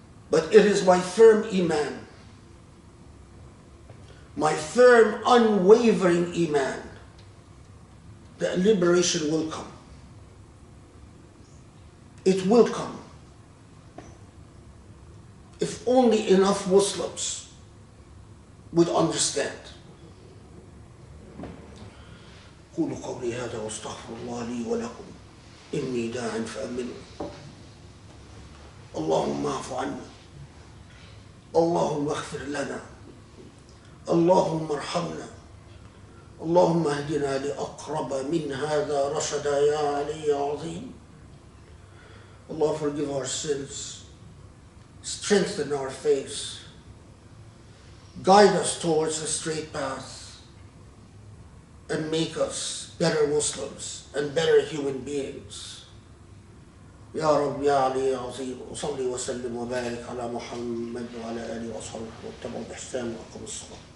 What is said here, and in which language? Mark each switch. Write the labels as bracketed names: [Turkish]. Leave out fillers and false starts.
[English] But it is my firm iman, my firm, unwavering iman, that liberation will come. It will come. If only enough Muslims would understand. [Arabic] قولوا قولي هذا واستغفر الله لي ولكم إني داع فأمنوا اللهم اعف عنا اللهم اغفر لنا اللهم ارحمنا اللهم اهدنا لأقرب من هذا رشدا يا علي عظيم [English] Allah forgive our sins, strengthen our faith, guide us towards the straight path, and make us better Muslims and better human beings. [Arabic] يا رب يا علي يا عظيم وصلي وسلم وبارك على محمد وعلى آله وصحبه واتبعوا بإحسان وأقم الصلاة.